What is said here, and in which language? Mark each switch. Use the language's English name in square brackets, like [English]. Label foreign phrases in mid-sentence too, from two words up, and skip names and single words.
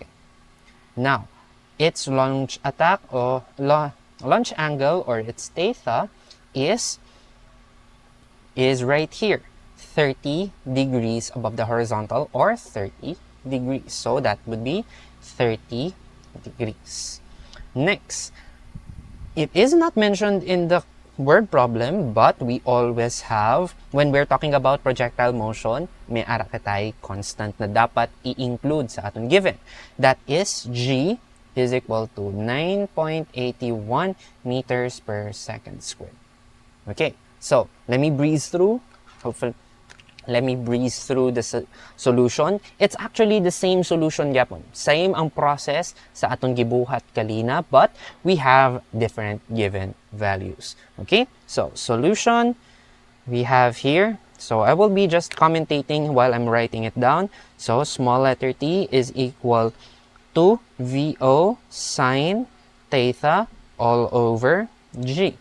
[English] Now, its launch attack or launch angle or its theta is right here, 30 degrees above the horizontal or 30 degrees. So that would be 30 degrees. Next, it is not mentioned in the word problem, but we always have, when we're talking about projectile motion, [Hiligaynon] may ara katay constant na dapat i-include sa aton given. [English] That is G is equal to 9.81 meters per second squared. Okay, so let me breeze through. Let me breeze through the solution. It's actually the same solution yapon. [Hiligaynon] Same ang process sa atong gibuhat kalina, [English] but we have different given values. Okay? So, solution we have here. So, I will be just commentating while I'm writing it down. So, small letter t is equal to VO sine theta all over G.